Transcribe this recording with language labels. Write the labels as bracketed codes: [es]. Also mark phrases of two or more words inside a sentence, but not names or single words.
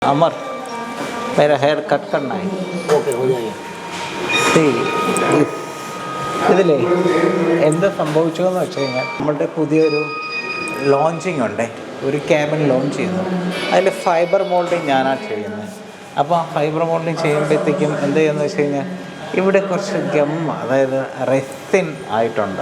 [hi] अमर मेरा हेयर कट करना है. ओके हो जाएगा. [ml] ഇതിലേ എന്താ സംഭവിച്ചതെന്ന് വെച്ച് കഴിഞ്ഞാൽ നമ്മളുടെ പുതിയൊരു ലോഞ്ചിങ് ഉണ്ട്, ഒരു [en] cabin launch [ml] ചെയ്യുന്നു. അതിൽ [en] fiber molding [ml] ഞാനാണ് ചെയ്യുന്നത്. അപ്പോൾ ആ [en] fiber molding [ml] ചെയ്യുമ്പോഴത്തേക്കും എന്ത് ചെയ്യുന്നത് വെച്ച് കഴിഞ്ഞാൽ ഇവിടെ കുറച്ച് അതായത് റെസിൻ ആയിട്ടുണ്ട്.